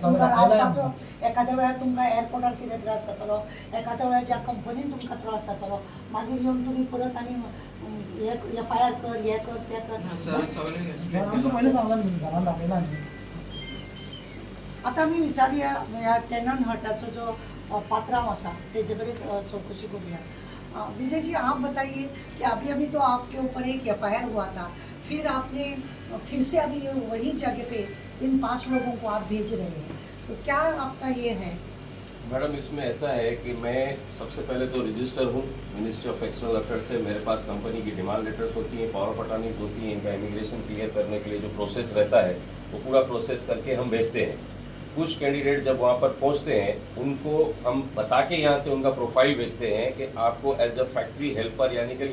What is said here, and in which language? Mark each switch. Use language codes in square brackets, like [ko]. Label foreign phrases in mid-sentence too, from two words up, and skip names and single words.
[kok] तुमकां रावपाचो एखाद्या वेळार तुमकां एअरपोर्टार कितें त्रास जातलो एखाद्या वेळार ज्या कंपनीन तुमकां त्रास जातलो मागीर येवन तुमी परत आनी FIR कर हें कर तें कर आमकां पयलीं सांगलां घरान दाखयलां आतां आमी विचारुया ह्या टॅनन हटाचो जो पात्रांव आसा तेजे कडेन चौकशी करुया [hi] विजय जी आप बताइए कि अभी अभी तो आपके ऊपर एक FIR हुआ था फिर आपने फिर से अभी वही जगह पे इन 5 लोगों को आप भेज रहे हैं तो क्या आपका ये है मैडम इसमें ऐसा है कि मैं सबसे पहले तो रजिस्टर हूँ [en] Ministry of External Affairs [hi] से मेरे पास कंपनी की [en] demand letters [hi] होती हैं [en] power of attorneys [hi] होती हैं इनका [en] immigration clear [hi] करने के लिए जो प्रोसेस रहता है वो पूरा प्रोसेस करके हम भेजते हैं कुछ कैंडिडेट जब वहाँ पर पहुँचते हैं उनको हम बता के यहाँ से उनका प्रोफाइल भेजते हैं कि आपको [en] as a factory helper [hi] यानी कि